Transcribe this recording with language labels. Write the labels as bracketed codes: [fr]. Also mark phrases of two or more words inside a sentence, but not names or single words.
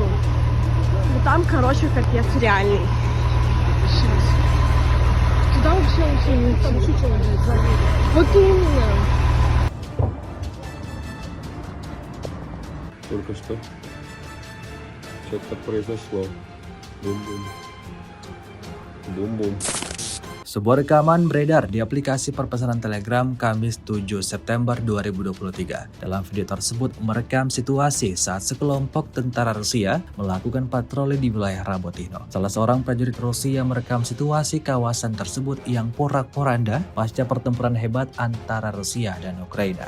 [ru] Ну там, короче, капец реальный. Туда вообще не идти. Там еще что-нибудь залили. Вот именно. Только что что-то произошло. Бум-бум. Bum-bum. [id] Sebuah rekaman beredar di aplikasi perpesanan Telegram Kamis 7 September 2023. Dalam video tersebut merekam situasi saat sekelompok tentara Rusia melakukan patroli di wilayah Rabotino. Salah seorang prajurit Rusia merekam situasi kawasan tersebut yang porak-poranda pasca pertempuran hebat antara Rusia dan Ukraina.